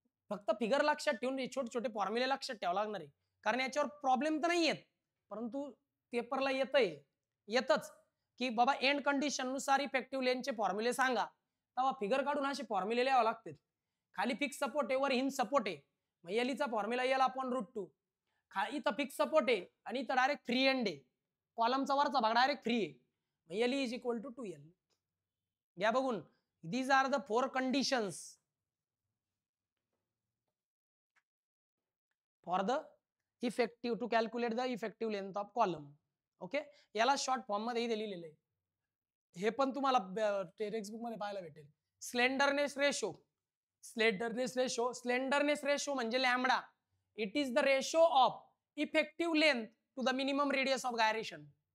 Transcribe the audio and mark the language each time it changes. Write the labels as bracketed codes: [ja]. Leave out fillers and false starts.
[mr] फक्त फिगर लक्षात ठेवून छोटे छोटे फॉर्म्युले लक्षात ठेवावं लागणार आहे, कारण याच्यावर प्रॉब्लेम तर नाही येत, परंतु पेपरला येतच की बाबा एंड कंडिशन नुसार इफेक्टिव्ह लेंथचे फॉर्म्युले सांगा, तेव्हा फिगर काढून असे फॉर्म्युले लिहावे लागतात. खाली फिक्स सपोर्ट आहे, वर हिंज सपोर्ट आहे, मग एलीचा फॉर्म्युला एल अपॉन √2. इथं फिक्स सपोर्ट आहे आणि इथं डायरेक्ट फ्री एंड आहे, कॉलमचा वरचा भाग डायरेक्ट फ्री आहे, मग L is equal to 2L. घ्या बघून, [en] these are the 4 conditions for the effective to calculate the effective length of column. Okay. [mr] याला शॉर्ट फॉर्म मध्ये लिहिलेलं आहे, हे पण तुम्हाला टेक्स्टबुक मध्ये पाहायला भेटेल. स्लेंडरनेस रेशो, स्लेंडरनेस रेशो म्हणजे lambda. [en] It is the ratio of effective length to the minimum radius of gyration.